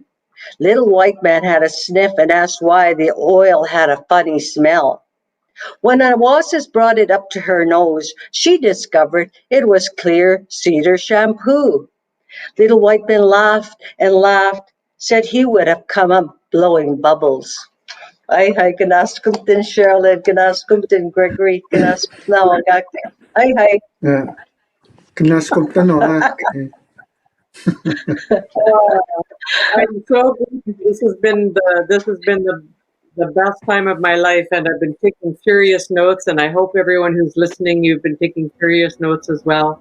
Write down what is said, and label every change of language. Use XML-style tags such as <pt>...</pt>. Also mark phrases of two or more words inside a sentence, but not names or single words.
<en>Little white man had a sniff and asked why the oil had a funny smell. When Awasis brought it up to her nose, she discovered it was clear cedar shampoo. Little white man laughed and laughed, said he would have come up blowing bubbles. Ay,</en> <cr>kinaskumtin Sherilyn, kinaskumtin Gregory, kinaskumtin Ay. Yeah. Kinaskumtan o</cr> <en>I'm so good. This has been the best time of my life, and I've been taking furious notes, and I hope everyone who's listening, you've been taking furious notes as well.</en>